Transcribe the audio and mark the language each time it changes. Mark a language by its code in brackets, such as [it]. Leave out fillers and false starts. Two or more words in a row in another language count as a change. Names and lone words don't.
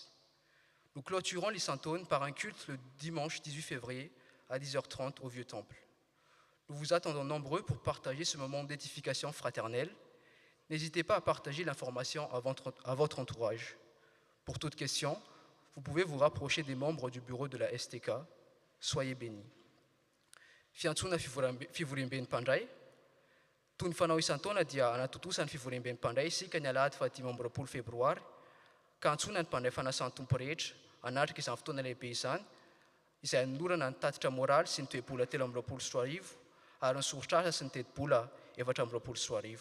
[fr] Nous clôturons l'Isantone par un culte le dimanche 18 février à 10h30 au Vieux Temple. Nous vous attendons nombreux pour partager ce moment d'édification fraternelle. N'hésitez pas à partager l'information à votre entourage. Pour toute question, vous pouvez vous rapprocher des membres du bureau de la STK. Soyez bénis. [mg] Fiantsona fivoriam-ben'ny mpandray. Toy ny fanao isan-taona dia anatotosany fivoriam-ben'ny mpandray isika ny Alahady 15 febroary, ka antsona ny mpandray fanasan-tompo rehetra anatrika izany fotoana lehibe izany, izay anolorana ny tatitra moraly sy ny toe-bola 13 ary ny sorotr'asa sy ny teti-bola 14.